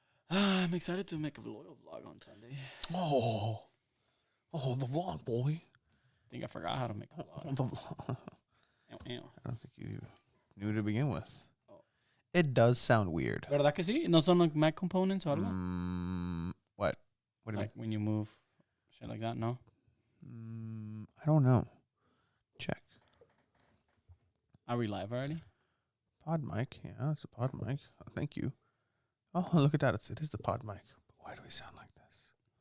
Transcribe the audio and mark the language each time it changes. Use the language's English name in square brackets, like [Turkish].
[English] I'm excited to make a loyal vlog on Sunday. Oh, the vlog, boy. I think I forgot how to make a vlog. The vlog. Ew. I don't think you knew to begin with. Oh. It does sound weird. [Spanish] ¿Verdad que sí? ¿No son [English] like Mac components [Spanish] o algo? [English] What? What do you Like when you move, shit like that, no? mean? I don't know. Check. Are we live already? Pod mic. Yeah, it's a pod mic. Oh, thank you. Oh, look at that. It is the pod mic. Why do we sound like this?